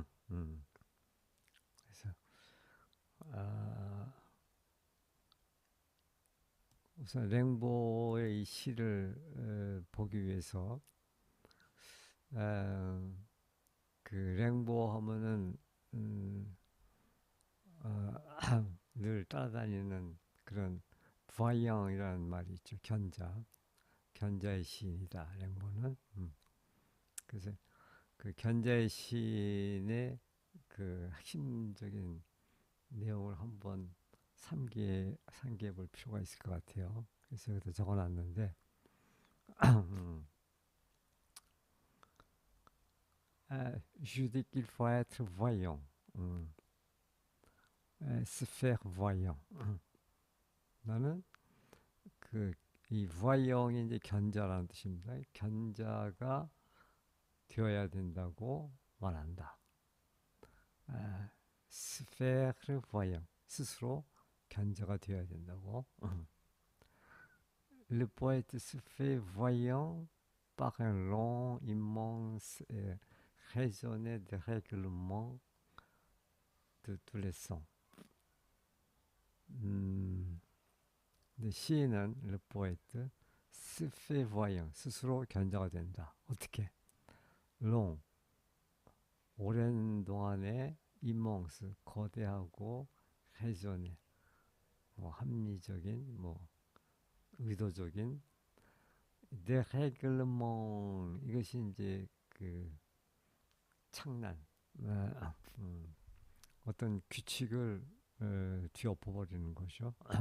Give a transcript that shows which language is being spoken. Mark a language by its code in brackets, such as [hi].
[ko] 음, 그래서 아, 우선 랭보의 이 시를 보기 위해서 아, 그 랭보 하면은 음, 어, 늘 따라다니는 그런 부하영이라는 말이 있죠. 견자의 시인이다. 랭보는. 그래서 그 견자의 시인의 그 핵심적인 내용을 한번 상기해 볼 필요가 있을 것 같아요. 그래서 여기다 적어놨는데 [fr] Je dis qu'il faut être voyant. 음, se faire voyant. [ko] 나는 그 이 voyant이 이제 견자라는 뜻입니다. 견자가 되어야 된다고 말한다. [fr] se faire voyant. [ko] 스스로 견자가 되어야 된다고. [fr] Le poète se fait voyant par un long, immense et raisonné dérèglement de tous les sens. [ko] 음, 근데 시인은 [fr] le poète se fait voyant. [ko] 스스로 견자가 된다. 어떻게? long 오랜 동안의 immense 거대하고 raisonné 뭐 합리적인 뭐 의도적인 dérèglement 이것이 이제 그 창난 어떤 규칙을 뒤엎어버리는 것이죠.